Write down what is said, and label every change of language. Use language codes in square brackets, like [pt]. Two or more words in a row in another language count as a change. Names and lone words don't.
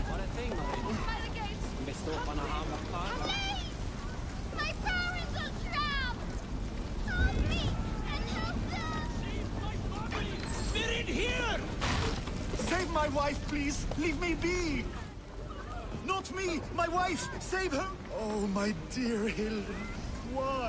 [en] What a thing, Marine. By the gate! Består på en hamnaplan. Please! My parents are trapped! Help me and help them! They're in here! Save my wife, please! Leave me be! Not me! My wife! Save her! Oh, my dear Hilda. Why?